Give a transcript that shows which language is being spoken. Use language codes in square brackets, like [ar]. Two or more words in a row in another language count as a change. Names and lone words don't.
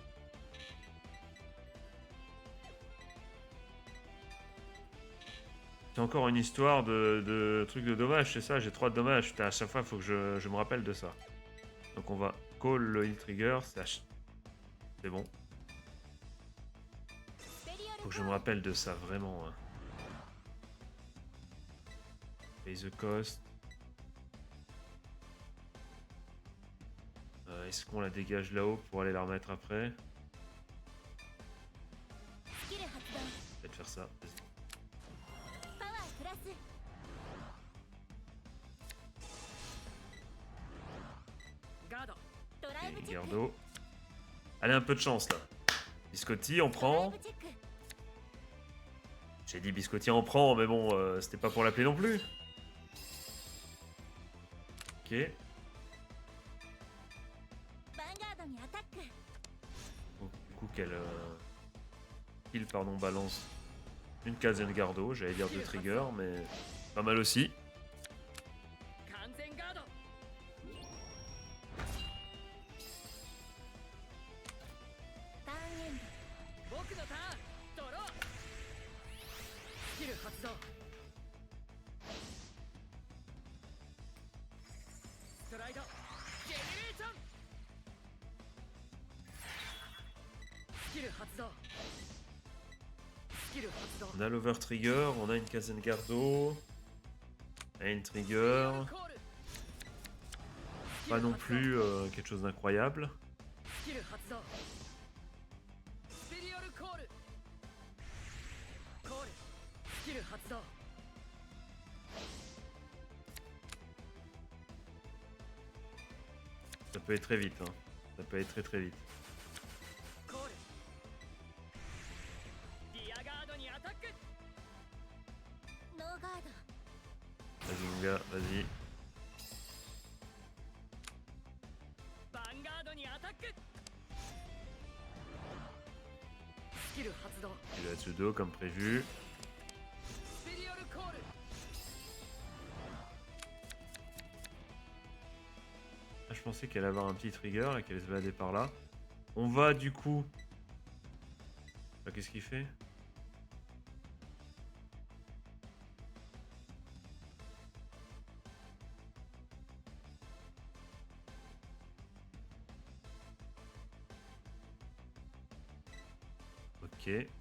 [fr] Putain, c'est encore une histoire de truc de dommage, c'est ça, j'ai 3 de dommages. Putain, à chaque fois, il faut que je me rappelle de ça. Donc on va call le [en] heal trigger, [fr] c'est bon. [ja] スペリオル [fr] Faut que [ja] コ [fr] je me [ja] ール [fr] rappelle de ça, vraiment. Hein. [en] Pay the cost. [fr] Est-ce qu'on la dégage là-haut pour aller la remettre après? [ja] スキル発動 [fr] Peut-être faire ça. Vas-y. [ja] パワープラスガードドライブ [fr] Et [ja] チェック [fr] Gardo. Allez, un peu de chance là. Biscotti, on [ja] ドライ [fr] prend. [ja] ブチェック [fr] J'ai dit Biscotti, on prend, mais bon, c'était pas pour l'appeler non plus. Ok. [ja] ヴァンガードにアタック [fr] Donc, du coup, qu'elle kill, pardon, balance une Kazen Gardo. J'allais dire 2 triggers, mais pas mal aussi. [ja] 完全ガードターンエンド僕のターンドロースキル発動ストライドジェネレーションスキル発動スキル発動 [fr] On a l' [en] over trigger, [fr] on a une Kazen Gardo. On a une trigger. [ja] コール [fr] Pas non plus quelque chose d'incroyable. [ja] スキル発動スペリオルコールコールスキル発動 [fr] Ça peut être très vite. Hein. Ça peut être très très vite. [ja] コールリアガードにアタックノーガード [fr] Vas-y mon gars, vas-y. [ja] ヴァンガードにアタックスキル発動 [fr] Il a Tsudo comme prévu. [ja] スペリオルコール [fr] Ah, je pensais qu'elle allait avoir un petit trigger et qu'elle allait se balader par là. On va du coup... Ah, qu'est-ce qu'il fait? Ok.